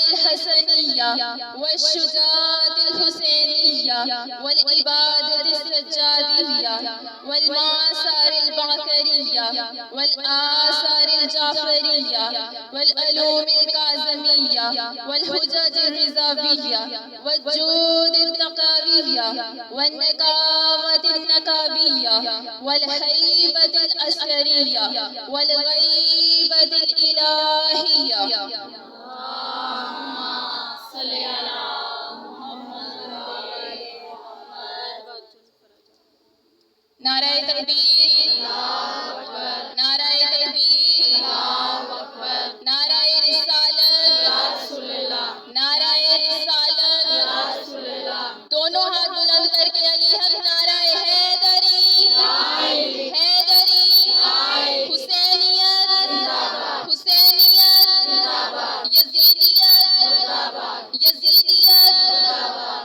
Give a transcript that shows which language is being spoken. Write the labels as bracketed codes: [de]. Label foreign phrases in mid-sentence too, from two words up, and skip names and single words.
[ar] الحسنیہ والشجاعۃ الحسینیہ والعبادۃ السجادیہ والمعاصر الباقریہ والآثار الجعفریہ والعلوم الکاظمیہ والحجج الرضاویہ والجود التقاویہ والنقاوۃ النقابیہ والہیبۃ العسکریہ والغیبۃ الالہیہ۔ صلی علی محمد وآل محمد۔ [ur] نعرہ تکبیر، نعرہ تکبیر، نعرہ رسالت، نعرہ رسالت۔ دونوں ہاتھ بلند کر کے علی حق نعرہ حیدری، حیدری، حسینیت، حسینیت، یزیدیت، یزیدیت۔